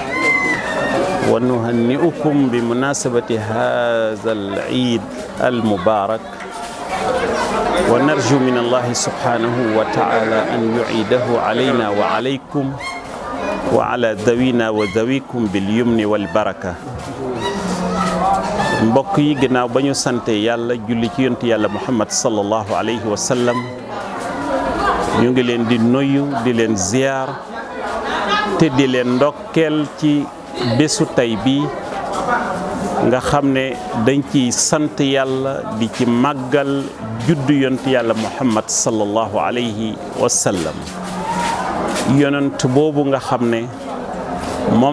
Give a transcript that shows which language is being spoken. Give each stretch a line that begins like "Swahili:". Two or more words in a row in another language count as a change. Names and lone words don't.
Arabic: ونهنئكم بمناسبة هذا العيد المبارك ونرجو من الله سبحانه وتعالى أن يعيده علينا وعليكم وعلى ذوينا وذويكم باليمن والبركة
Wolof: mbokk yi ginnaaw ba ñu sante yàlla julli ci yonent yàlla Muhammad
Arabic: صلى الله عليه وسلم
Wolof: ñu ngi leen di nuyu di leen ziyaar te di leen ndokkeel ci bésu tey bi nga xam ne dañ ciy sant yàlla di ci màggal juddu yonent yàlla Muhammad
Arabic: صلى الله عليه وسلم
Wolof: yonent boobu nga xam ne moom